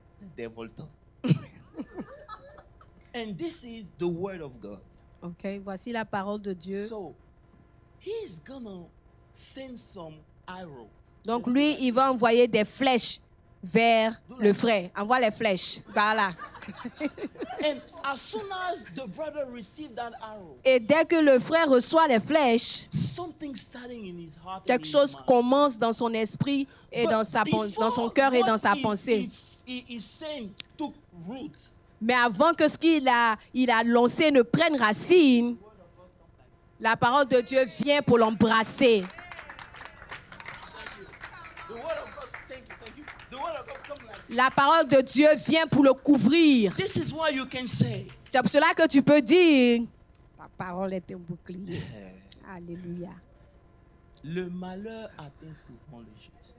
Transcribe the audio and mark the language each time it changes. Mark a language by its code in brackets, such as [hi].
[en] The devil thought. And this is the word of God. [fr] Ok, voici la parole de Dieu. [en] So, he's gonna send some arrow. [fr] Donc lui, il va envoyer des flèches vers le frère. Envoie les flèches par là. [en] And as soon as the brother received that arrow, [fr] Et dès que le frère reçoit les flèches, [en] something starting in his heart. [fr] quelque chose commence dans son esprit et dans son cœur et dans sa pensée. [en] He saying took root. [fr] Mais avant que ce qu'il a lancé ne prenne racine, la parole de Dieu vient pour l'embrasser. [en] The word of God, thank you. The word of God come like. [fr] La parole de Dieu vient pour le couvrir. [en] This is why you can say. [fr] C'est pour cela que tu peux dire, ta parole est un bouclier. Alléluia. Le malheur atteint souvent le juste.